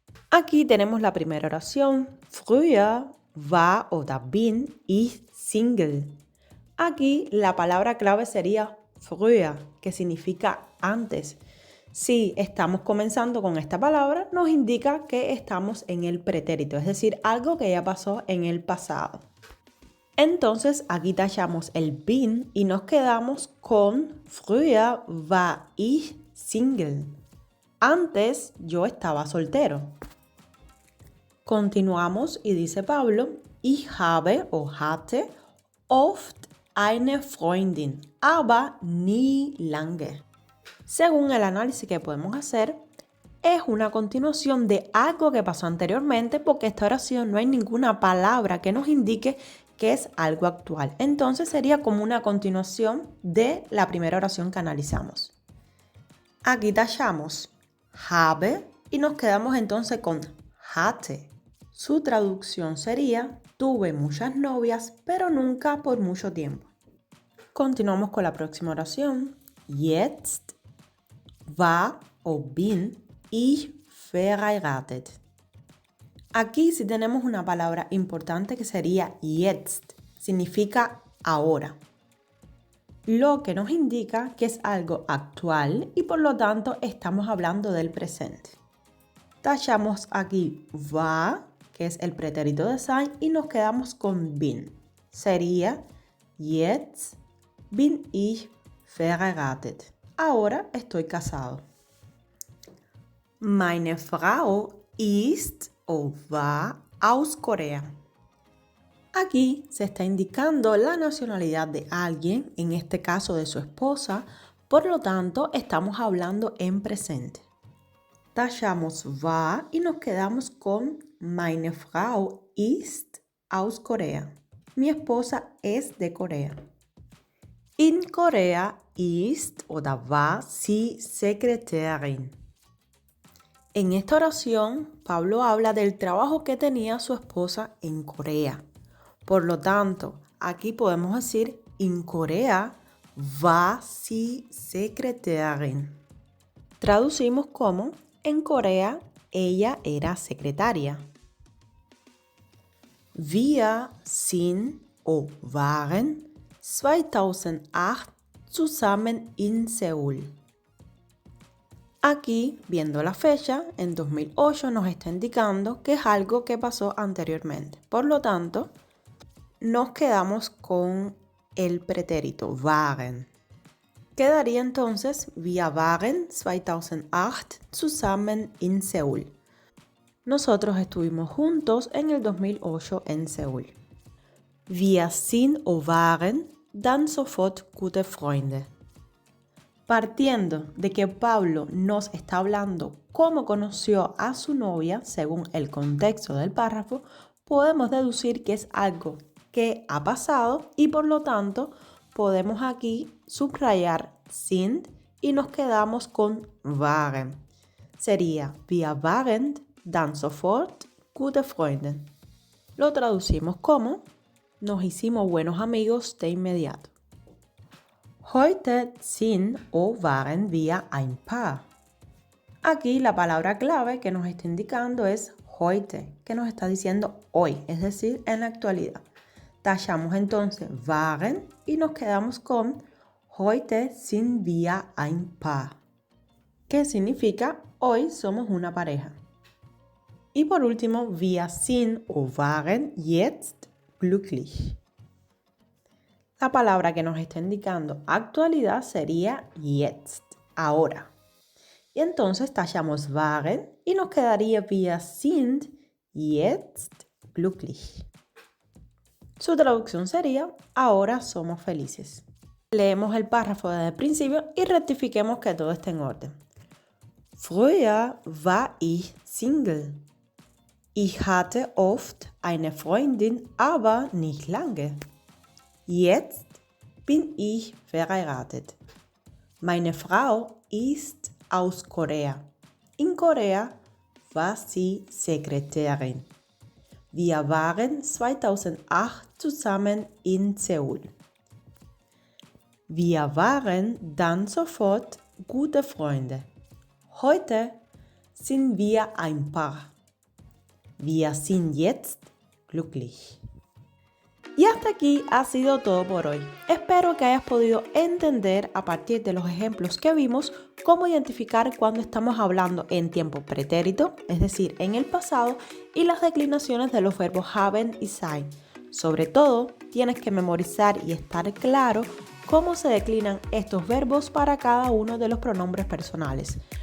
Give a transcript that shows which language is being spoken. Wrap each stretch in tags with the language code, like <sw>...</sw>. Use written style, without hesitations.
<es>Aquí tenemos la primera oración.</es> <de>Früher war oder bin ich Single.</de> <es>Aquí la palabra clave sería früher, que significa antes. Si estamos comenzando con esta palabra, nos indica que estamos en el pretérito, es decir, algo que ya pasó en el pasado. Entonces aquí tachamos el bin y nos quedamos con</es> <de>früher war ich Single.</de> <es>Antes yo estaba soltero. Continuamos y dice Pablo,</es> <de>Ich habe o hatte oft eine Freundin, aber nie lange.</de> <es>Según el análisis que podemos hacer, es una continuación de algo que pasó anteriormente porque esta oración no hay ninguna palabra que nos indique que es algo actual. Entonces sería como una continuación de la primera oración que analizamos. Aquí tachamos habe y nos quedamos entonces con hatte. Su traducción sería tuve muchas novias, pero nunca por mucho tiempo. Continuamos con la próxima oración.</es> <de>Jetzt war o bin ich verheiratet.</de> <es>Aquí sí tenemos una palabra importante que sería jetzt. Significa ahora. Lo que nos indica que es algo actual y por lo tanto estamos hablando del presente. Tachamos aquí war, que es el pretérito de sein, y nos quedamos con bin. Sería</es> <de>jetzt bin ich verheiratet.</de> <es>Ahora estoy casado.</es> <de>Meine Frau ist o war aus Corea.</de> <es>Aquí se está indicando la nacionalidad de alguien, en este caso de su esposa, por lo tanto estamos hablando en presente. Tachamos war y nos quedamos con</es> <de>meine Frau ist aus Corea.</de> <es>Mi esposa es de Corea.</es> <de>In Korea ist oder war sie Sekretärin.</de> <es>En esta oración, Pablo habla del trabajo que tenía su esposa en Corea. Por lo tanto, aquí podemos decir</es> <de>in Korea war sie Sekretärin.</de> <es>Traducimos como en Corea ella era secretaria.</es> <de>Wir sind o waren 2008 zusammen in Seúl.</de> <es>Aquí, viendo la fecha, en 2008 nos está indicando que es algo que pasó anteriormente. Por lo tanto, nos quedamos con el pretérito waren. Quedaría entonces,</es> <de>wir waren 2008 zusammen in Seúl.</de> <es>Nosotros estuvimos juntos en el 2008 en Seúl.</es> <de>Wir sind o waren dann sofort gute Freunde.</de> <es>Partiendo de que Pablo nos está hablando cómo conoció a su novia, según el contexto del párrafo, podemos deducir que es algo que ha pasado y por lo tanto podemos aquí subrayar sind y nos quedamos con waren. Sería</es> <de>wir waren dann sofort gute Freunde.</de> <es>Lo traducimos como nos hicimos buenos amigos de inmediato.</es> <de>Heute sind o waren wir ein Paar.</de> <es>Aquí la palabra clave que nos está indicando es heute, que nos está diciendo hoy, es decir, en la actualidad. Tachamos entonces waren y nos quedamos con</es> <de>heute sind wir ein Paar,</de> <es>que significa hoy somos una pareja. Y por último,</es> <de>wir sind o waren jetzt glücklich.</de> <es>La palabra que nos está indicando actualidad sería jetzt, ahora. Y entonces tachamos waren y nos quedaría</es> <de>wir sind jetzt glücklich.</de> <es>Su traducción sería ahora somos felices. Leemos el párrafo desde el principio y rectifiquemos que todo esté en orden.</es> <de>Früher war ich Single. Ich hatte oft eine Freundin, aber nicht lange. Jetzt bin ich verheiratet. Meine Frau ist aus Korea. In Korea war sie Sekretärin. Wir waren 2008 zusammen in Seúl. Wir waren dann sofort gute Freunde. Heute sind wir ein Paar. Wir sind jetzt glücklich.</de> <es>Y hasta aquí ha sido todo por hoy. Espero que hayas podido entender a partir de los ejemplos que vimos cómo identificar cuando estamos hablando en tiempo pretérito, es decir, en el pasado, y las declinaciones de los verbos haben y sein. Sobre todo, tienes que memorizar y estar claro cómo se declinan estos verbos para cada uno de los pronombres personales.</es>